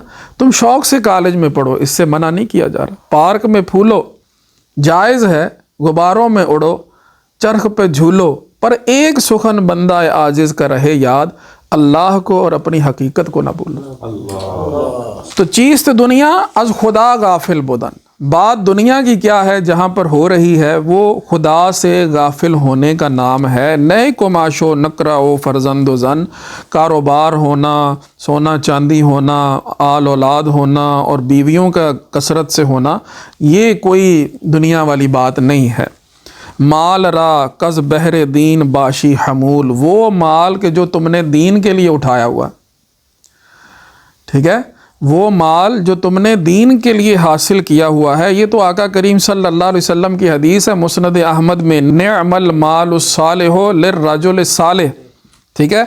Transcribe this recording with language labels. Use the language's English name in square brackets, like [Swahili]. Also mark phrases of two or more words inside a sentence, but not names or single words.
[Urdu] تم شوق سے کالج میں پڑھو، اس سے منع نہیں کیا جا رہا، پارک میں پھولو، جائز ہے غباروں میں اڑو، چرخ پہ جھولو، پر ایک سخن بندہ عاجز کا رہے یاد، اللہ کو اور اپنی حقیقت کو نہ بھولو۔ [Persian] تو چیست دنیا از خدا غافل بدن، [Urdu] بات دنیا کی کیا ہے جہاں پر ہو رہی ہے، وہ خدا سے غافل ہونے کا نام ہے۔ [Persian] نئے کماش و نکرا و فرزند و زن، [Urdu] کاروبار ہونا، سونا چاندی ہونا، آل اولاد ہونا اور بیویوں کا کثرت سے ہونا، یہ کوئی دنیا والی بات نہیں ہے۔ [Persian] مال را کز بہر دین باشی حمول، [Urdu] وہ مال کہ جو تم نے دین کے لیے اٹھایا ہوا، ٹھیک ہے، وہ مال جو تم نے دین کے لیے حاصل کیا ہوا ہے۔ یہ تو آقا کریم [Arabic] صلی اللہ علیہ وسلم [Urdu] کی حدیث ہے مسند احمد میں، [Arabic] نعم المال الصالح للرجل الصالح، [Urdu] ٹھیک ہے۔